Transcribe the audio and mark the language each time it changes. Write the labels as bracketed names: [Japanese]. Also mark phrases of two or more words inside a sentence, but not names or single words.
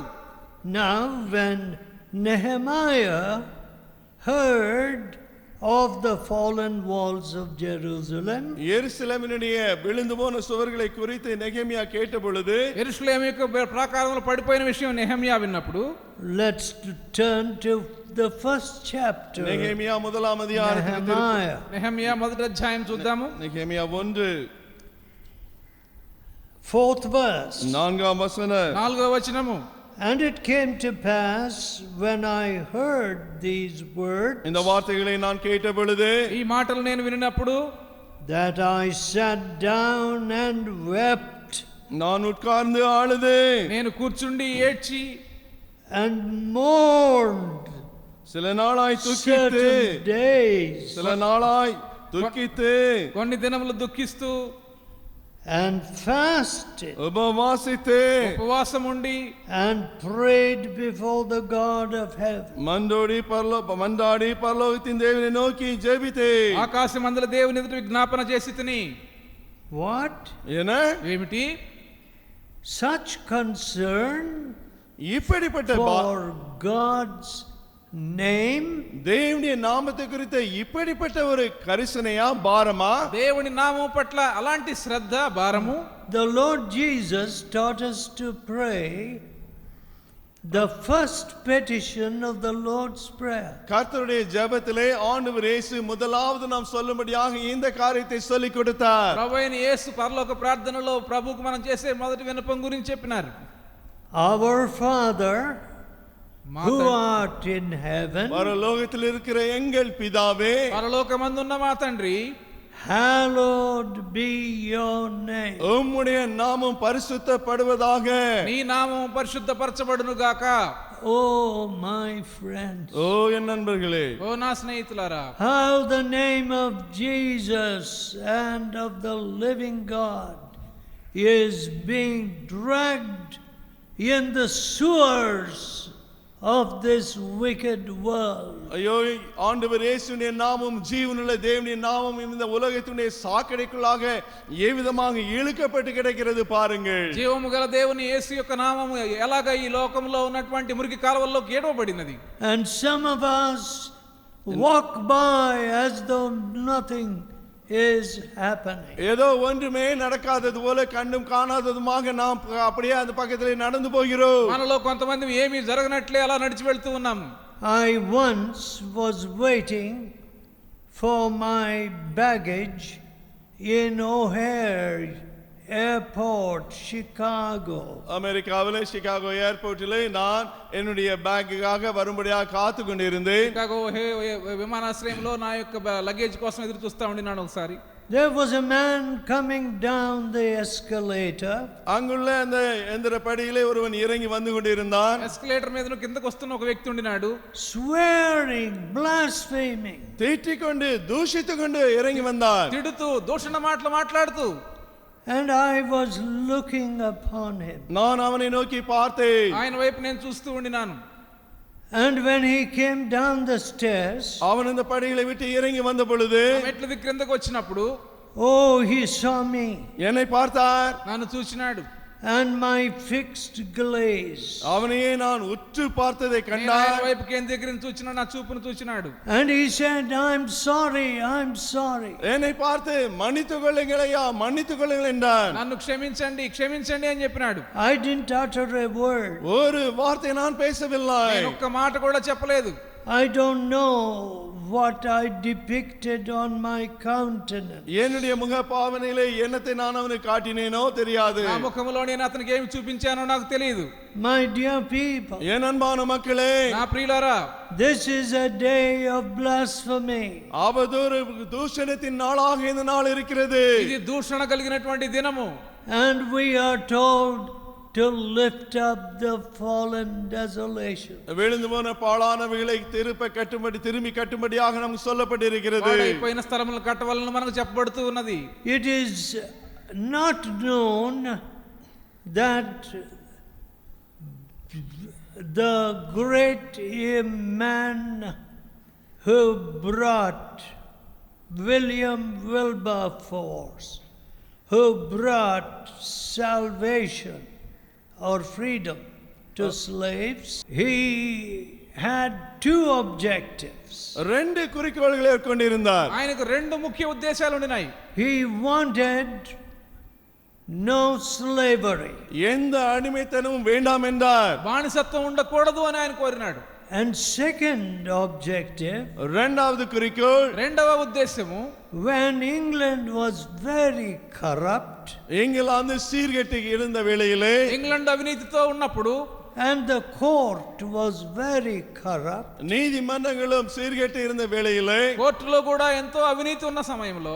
[English] Now when Nehemiah heard of the fallen walls of Jerusalem, [Tamil] எருசலேமினுடைய விழுந்து போன சுவர்களை குறித்து நெகேமியா கேட்ட பொழுது [Telugu] యెరూషలేము యొక్క ప్రాకారములు పడిపోయిన విషయం నెహెమ్యా విన్నప్పుడు [English] let's turn to the first chapter. [Tamil] நெகேமியா முதலாம் அதிகாரத்துக்கு [English] Nehemiah. [Telugu] నెహెమ్యా మొదటి అధ్యాయం చూద్దాము. [Tamil] நெகேமியா 1 [English] 4th verse. [Tamil] 4ஆம் வசனம். [Telugu] 4వ వచనము. [English] And it came to pass when I heard these words [Tamil] இந்த வார்த்தைகளை நான் கேட்ட பொழுது [Telugu] ఈ మాటలు నేను వినినప్పుడు [English] that I sat down and wept [Tamil] நான் உட்கார்ந்து அழுதேன். [Telugu] నేను కూర్చుండి ఏడ్చి [English] and mourned [Tamil] சில நாளாய் துக்கித்து [English] certain days [Tamil] சில நாளாய் துக்கித்து [Telugu] కొన్ని దినములు దుఃఖిస్తూ [English] and fasted [Tamil] உபவாசித்து [Telugu] ఉపవాసం ఉండి [English] and prayed before the God of heaven. [Tamil] மண்டாடி பரலோகத்தின் தேவனை நோக்கி ஜெபித்தேன். [Telugu] ఆకాశమందుల దేవుని ఎదుట విజ్ఞాపన చేసి తిని. [English] What? [Tamil] என்ன [Telugu] ఏమిటి? [English] Such concern [Tamil] இப்படிப்பட்ட [English] for God's name? [Tamil] தேவனுடைய நாமத்தை குறித்த இப்படிப்பட்ட ஒரு கரிசனையா பாரமா? [Telugu] దేవుని నామం పట్ల అలాంటి శ్రద్ధ భారము. [English] The Lord Jesus taught us to pray the first petition of the Lord's Prayer. [Tamil] கர்த்தருடைய ஜெபத்திலே ஆண்டவர் இயேசு முதலாவது நாம் சொல்லும்படியாக இந்த காரியத்தை சொல்லிக் கொடுத்தார். [Telugu] ప్రభువైన యేసు పరలోక ప్రార్థనలో ప్రభువుకు మనం చేసే మొదటి విన్నపం గురించి చెప్పినారు. [English] Our Father [Telugu] మా [English] who art in heaven, [Tamil] பரலோகத்தில் இருக்கிற எங்கள் பிதாவே, [Telugu] పరలోకమందున్న మా తండ్రి, [English] hallowed be your name. [Tamil] உம்முடைய நாமம் பரிசுத்தப்படுவதாக. [Telugu] నీ నామం పరిశుద్ధపరచబడును గాక. [English] Oh my friends, [Tamil] ஓ என் நண்பர்களே, [Telugu] ఓ నా స్నేహితులారా, [English] how the name of Jesus and of the living God is being dragged in the sewers of this wicked world. [Tamil] ஐயோ ஆண்டவர் இயேசுவின் நாமம் ஜீவனுள்ள தேவனின் நாமம் இந்த உலகத்தினுடைய சாக்கடைக்குள்ளாக ஏவிதமாக இழுக்கப்பட்டு கிடக்கிறது பாருங்கள். [Telugu] జీవము గల దేవుని యేసు యొక్క నామము ఎలాగ ఈ లోకంలో ఉన్నటువంటి మురికి కాలువల్లోకి ఏడవబడినది. [English] And some of us walk by as though nothing is happening. [Tamil] ஏதோ ஒன்றுமே நடக்காதது போல கண்ணும் காணாததுமாக நாம் அப்படியே அந்த பக்கத்திலே நடந்து போகிறோம். [Telugu] మనలో కొంతమంది ఏమీ జరగనట్లే అలా నడిచి వెళ్తూ ఉన్నాం. [English] I once was waiting for my baggage in O'Hare airport, Chicago. [Tamil] அமெரிக்காவிலே சிகாகோ ஏர்போர்ட்டிலே நான் என்னுடைய பேக்குக்காக வரும்படியாக காத்து கொண்டிருந்தேன். [Telugu] చికాగో విమానాశ్రయంలో నా యొక్క లగేజ్ కోసం ఎదురు చూస్తా ఉండినాను. ఒకసారి [English] There was a man coming down the escalator. [Tamil] அங்குள்ள அந்த எந்திர படியிலே ஒருவன் இறங்கி வந்து கொண்டிருந்தான். [Telugu] ఎస్కలేటర్ మీద కిందకు వస్తున్న ఒక వ్యక్తి ఉండినాడు. [English] Swearing, blaspheming. [Tamil] தீட்டிக்கொண்டு தூஷித்துக்கொண்டு இறங்கி வந்தான். [Telugu] తిడుతూ దూషణ మాటలు మాట్లాడుతూ. [English] And I was looking upon him. [Tamil] நான் அவனை நோக்கி பார்த்தேன். [Telugu] ఆయన వైపు నేను చూస్తూ ఉండినాను. [English] And when he came down the stairs, [Tamil] அவன் இந்த படிகளை விட்டு இறங்கி வந்த பொழுது [Telugu] మెట్ల దిక్కు క్రిందకు వచ్చినప్పుడు [English] oh, he saw me [Tamil] என்னை பார்த்தார். [Telugu] నన్ను చూసినాడు. [English] and my fixed gaze. [Tamil] அவனையே நான் உற்று பார்த்ததை [Telugu] నేను ఆయన [Tamil] கண்டார். [Telugu] వైపు కేంద్రీకరించి చూచిన నా చూపును చూసినాడు. [English] And he said, I'm sorry, I'm sorry. [Tamil] என்னை பார்த்து மன்னித்துக் கொள்ளுங்கள் ஐயா, மன்னித்துக் கொள்ளுங்கள் என்றான். [Telugu] నన్ను క్షమించండి క్షమించండి అని చెప్పినాడు. [English] I didn't utter a word. [Tamil] ஒரு வார்த்தை நான் பேசவில்லை. [Telugu] నేను ఒక్క మాట కూడా చెప్పలేదు. [English] I don't know what I depicted on my countenance. [Tamil] என்னுடைய முக பாவனையிலே என்னத்தை நான் அவனுக்கு காட்டினேனோ தெரியாது. [Telugu] నా ముఖములో నేను అతనికి ఏమి చూపించానో నాకు తెలియదు. [English] My dear people, [Tamil] என் அன்பான மக்களே, [Telugu] నా ప్రియులారా, [English] this is a day of blasphemy. [Tamil] அவதூறு தூஷணத்தின் நாளாக இந்த நாள் இருக்கிறது. [Telugu] ఇది దూషణ కలిగినటువంటి దినము. [English] And we are told to lift up the fallen desolation. [Tamil] விழுந்து போன பாழானவைகளை திரும்பி கட்டும்படியாக நமக்கு சொல்லப்பட்டிருக்கிறது. [Telugu] పాడైపోయిన స్థలములను కట్టవాలని మనకు చెప్పబడుతూ ఉన్నది. [English] It is not known that the great man who brought William Wilberforce, who brought salvation or freedom to slaves, he had two objectives. [Tamil] ரெண்டு குறிக்கோள்களை கொண்டிருந்தார். [Telugu] ఆయనకు రెండు ముఖ్య ఉద్దేశాలు ఉన్నాయి. [English] He wanted no slavery. [Tamil] எந்த அடிமைத்தனமும் வேண்டாம் என்றார். [Telugu] బానిసత్వం ఉండకూడదు అని ఆయన కోరినాడు. [English] And second objective, [Tamil] இரண்டாவது குறிக்கோள், [Telugu] రెండవ ఉద్దేశము, [English] when England was very corrupt, [Tamil] இங்கிலாந்து சீர்கெட்டு இருந்த வேளையிலே, [Telugu] ఇంగ్లాండ్ అవినీతితో ఉన్నప్పుడు, [English] and the court was very corrupt, [Tamil] நீதிமன்றங்களும் சீர்கெட்டு இருந்த வேளையிலே, [Telugu] కోర్టులో కూడా ఎంతో అవినీతి ఉన్న సమయంలో,